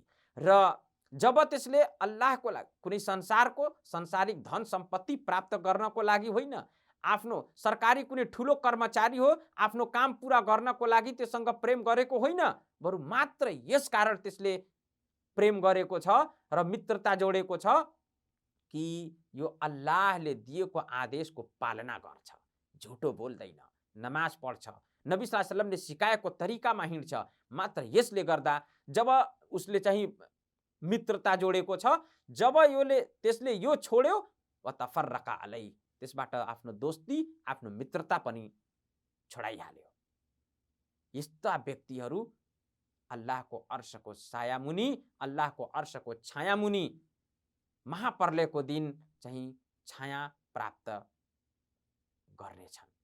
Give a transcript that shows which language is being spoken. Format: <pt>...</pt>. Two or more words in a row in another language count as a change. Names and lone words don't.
<ne>र जब त्यसले अल्लाहको लागि, कुनै संसारिक धन सम्पत्ति प्राप्त गर्नको लागि होइन, आफ्नो सरकारी कुनै ठुलो कर्मचारी हो, आफ्नो काम पूरा गर्नको लागि त्यससँग प्रेम गरेको होइन, बरु मात्र यस कारण त्यसले प्रेम गरेको छ र मित्रता जोडेको छ कि यो अल्लाहले दिएको आदेशको पालना गर्छ, झुटो बोल्दैन, नमाज पढ्छ, नबी</ne> <ar>صلى الله عليه وسلم</ar> <ne>सिकाएको तरिकामा हिँड्छ। मात्र यसले गर्दा जब उसले चाहिँ मित्रता जोडेको छ, जब त्यसले यो छोड्यो</ne> <ar>وتفرقا عليه,</ar> <ne>त्यसबाट आफ्नो दोस्ती, आफ्नो मित्रता पनि छोडाइहाल्यो। यस्ता व्यक्तिहरू अल्लाहको अर्शको सायामुनि, अल्लाहको अर्शको छायामुनि महाप्रलयको दिन चाहिँ छाया प्राप्त गर्नेछन्।</ne>